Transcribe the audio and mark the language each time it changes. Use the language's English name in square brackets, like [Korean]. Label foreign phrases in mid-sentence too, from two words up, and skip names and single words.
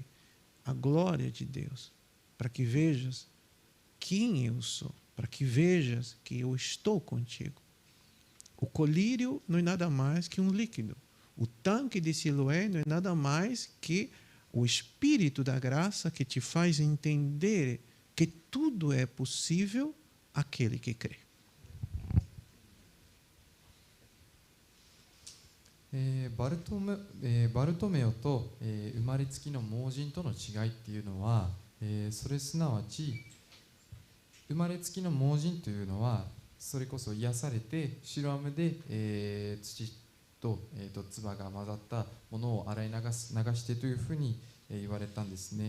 [Portuguese] A glória de Deus, para que vejas quem eu sou, para que vejas que eu estou contigo. O colírio não é nada mais que um líquido. O tanque de Siloé não é nada mais que o Espírito da graça que te faz entender que tudo é possível àquele que crê. [Japanese] バルトメオと、生まれつきの盲人との違いっていうのは、それすなわち生まれつきの盲人というのはそれこそ癒されて白飴で、土と、唾が混ざったものを洗い流してというふうに、言われたんですね。